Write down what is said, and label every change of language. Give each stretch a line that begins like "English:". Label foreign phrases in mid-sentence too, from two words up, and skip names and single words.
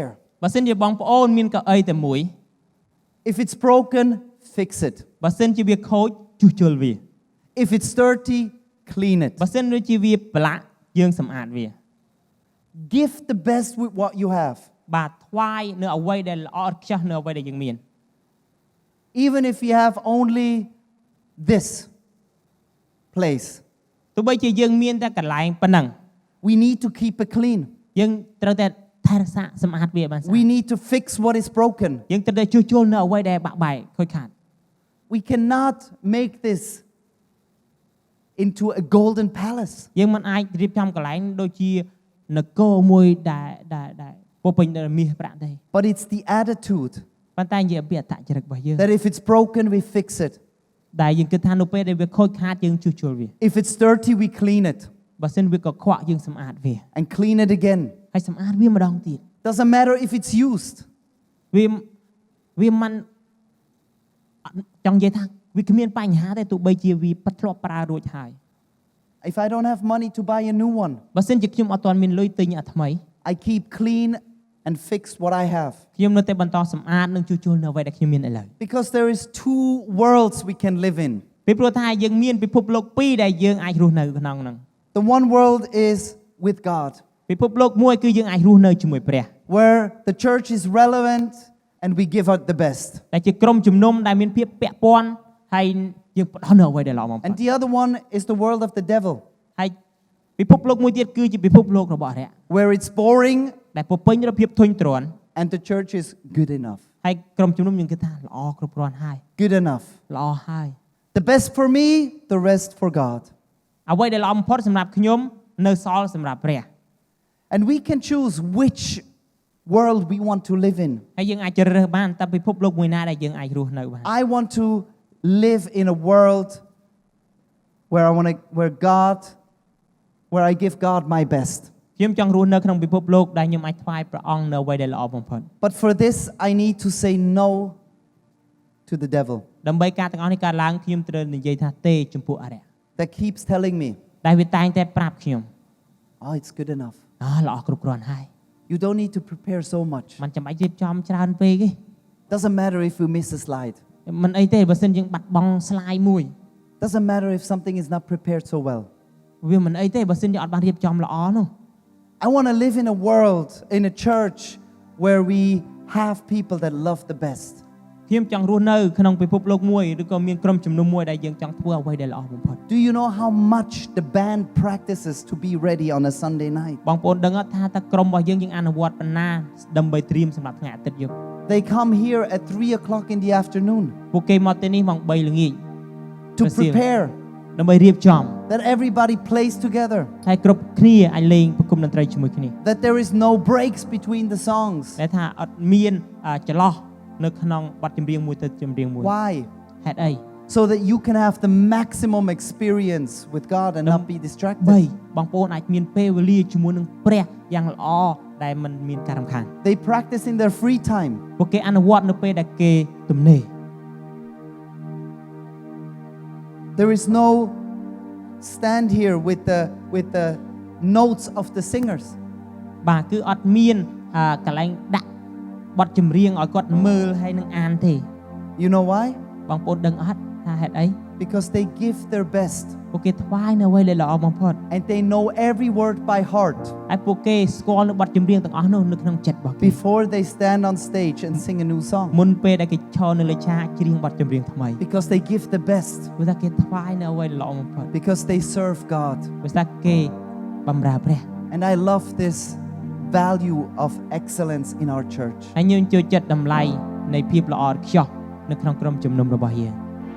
Khmer: បើសិនជាបងប្អូនមានកៅអីតែមួយ
English: if it's broken, fix it.
Khmer: បើសិនជាវាខូចជួសជុលវា
English: If it's dirty, clean it.
Khmer: បើសិនជាវាប្រឡាក់យើងសម្អាតវា
English: Give the best with what you have.
Khmer: បាទថ្វាយនៅអ្វីដែលល្អឥតខ្ចោះនៅអ្វីដែលយើងមាន
English: Even if you have only this place,
Khmer: ទោះបីជាយើងមានតែកន្លែងប៉ុណ្ណឹង
English: we need to keep it clean.
Khmer: យើងត្រូវតែថែរក្សាសម្អាតវាបានស្អាត
English: We need to fix what is broken.
Khmer: យើងត្រូវតែជួសជុលនៅអ្វីដែលបាក់បែកខូចខាត
English: We cannot make this into a golden palace.
Khmer: យើងមិនអាចរៀបចំកន្លែងដូចជានគរមួយដែលពោពេញដោយមាសប្រាក់ទេ
English: But it's the attitude
Khmer: ប៉ុន្តែជាពីអត្តចរិតរបស់យើង
English: that if it's broken, we fix it.
Khmer: ដែលយើងគិតថានៅពេលដែលវាខូចខាតយើងជួសជុលវា
English: If it's dirty, we clean it
Khmer: បើសិនវាកខ្វក់យើងសម្អាតវា
English: and clean it again.
Khmer: ហើយសម្អាតវាម្ដងទៀត
English: Doesn't matter if it's used.
Khmer: វាមិនចង់និយាយថាវាគ្មានបញ្ហាទេទោះបីជាវាប៉ាត់ធ្លាប់ប្រើរួចហើយ
English: If I don't have money to buy a new one,
Khmer: បើសិនជាខ្ញុំអត់ទាន់មានលុយទិញអាថ្មី
English: I keep clean and fix what I have.
Khmer: ខ្ញុំនៅតែបន្តសម្អាតនិងជួសជុលនៅអ្វីដែលខ្ញុំមានឥឡូវ
English: Because there is two worlds we can live in.
Khmer: ពីព្រោះថាយើងមានពិភពលោកពីរដែលយើងអាចរស់នៅក្នុងហ្នឹង
English: The one world is with God,
Khmer: ពិភពលោកមួយគឺយើងអាចរស់នៅជាមួយព្រះ
English: where the church is relevant and we give out the best.
Khmer: ដែលជាក្រុមជំនុំដែលមានភាពពាក់ព័ន្ធហើយយើងផ្ដល់នៅអ្វីដែលល្អបំផុត
English: And the other one is the world of the devil,
Khmer: ហើយពិភពលោកមួយទៀតគឺជាពិភពលោករបស់អរិយ
English: where it's boring
Khmer: ដែលពោពេញដោយភាពធុញទ្រាន់
English: and the church is good enough.
Khmer: ហើយក្រុមជំនុំយើងគិតថាល្អគ្រប់គ្រាន់ហើយ
English: Good enough.
Khmer: ល្អហើយ
English: The best for me, the rest for God.
Khmer: អ្វីដែលល្អបំផុតសម្រាប់ខ្ញុំនៅសល់សម្រាប់ព្រះ
English: And we can choose which world we want to live in.
Khmer: ហើយយើងអាចជ្រើសរើសបានតើពិភពលោកមួយណាដែលយើងអាចរស់នៅបាន
English: I want to live in a world where I give God my best.
Khmer: ខ្ញុំចង់រស់នៅក្នុងពិភពលោកដែលខ្ញុំអាចថ្វាយព្រះអង្គនៅអ្វីដែលល្អបំផុត
English: But for this, I need to say no to the devil
Khmer: ដើម្បីការទាំងអស់នេះកើតឡើងខ្ញុំត្រូវនិយាយថាទេចំពោះអរិយ
English: that keeps telling me,
Khmer: ដែលវាតែងតែប្រាប់ខ្ញុំ
English: oh, it's good enough.
Khmer: ល្អគ្រប់គ្រាន់ហើយ
English: You don't need to prepare so much.
Khmer: มันចាំបាច់រៀបចំច្រើនពេកទេ
English: Doesn't matter if we miss a slide.
Khmer: មិនអីទេបើសិនយើងបាត់បង់ slide មួយ
English: Doesn't matter if something is not prepared so well.
Khmer: វាមិនអីទេបើសិនយើងអត់បានរៀបចំល្អនោះ
English: I want to live in a world, in a church, where we have people that love the best.
Khmer: ខ្ញុំចង់រស់នៅក្នុងពិភពលោកមួយឬក៏មានក្រុមជំនុំមួយដែលយើងចង់ធ្វើអ្វីដែលល្អបំផុត
English: Do you know how much the band practices to be ready on a Sunday night?
Khmer: បងប្អូនដឹងអត់ថាតើក្រុមរបស់យើងអនុវត្តប៉ុណ្ណាដើម្បីត្រៀមសម្រាប់ថ្ងៃអាទិត្យយប់
English: They come here at 3 o'clock in the afternoon
Khmer: ពួកគេមកទីនេះម៉ោង3ល្ងាច
English: to prepare
Khmer: ដើម្បីរៀបចំ
English: that everybody plays together,
Khmer: ហើយគ្រប់គ្នាអាចលេងប្រគំតន្ត្រីជាមួយគ្នា
English: that there is no breaks between the songs.
Khmer: ដែលថាអត់មានចន្លោះនៅក្នុងបទចម្រៀងមួយទៅចម្រៀងមួយ
English: Why?
Khmer: ហេតុអី
English: So that you can have the maximum experience with God and not be 3 distracted.
Khmer: បងប្អូនអាចមានពេលវេលាជាមួយនឹងព្រះយ៉ាងល្អដែលមិនមានការរំខាន
English: They practice in their free time.
Khmer: ពួកគេអនុវត្តនៅពេលដែលគេទំនេរ
English: There is no stand here with the notes of the singers.
Khmer: បាទគឺអត់មានកន្លែងដាក់បទចម្រៀងឲ្យគាត់មើលហើយនឹងអានទេ
English: You know why?
Khmer: បងប្អូនដឹងអត់ថាហេតុអី
English: Because they give their best
Khmer: ពួកគេថ្វាយនៅអ្វីដែលល្អបំផុត
English: and they know every word by heart
Khmer: ហើយពួកគេស្គាល់នៅបទចម្រៀងទាំងអស់នោះនៅក្នុងចិត្តរបស់គេ
English: before they stand on stage and sing a new song.
Khmer: មុនពេលដែលគេឈរនៅលើឆាកច្រៀងបទចម្រៀងថ្មី
English: Because they give the best.
Khmer: ព្រោះថាគេថ្វាយនៅអ្វីដែលល្អបំផុត
English: Because they serve God.
Khmer: ព្រោះថាគេបម្រើព្រះ
English: And I love this value of excellence in our church.
Khmer: ហើយយើងចូលចិត្តតម្លៃនៃភាពល្អឥតខ្ចោះនៅក្នុងក្រុមជំនុំរបស់យើង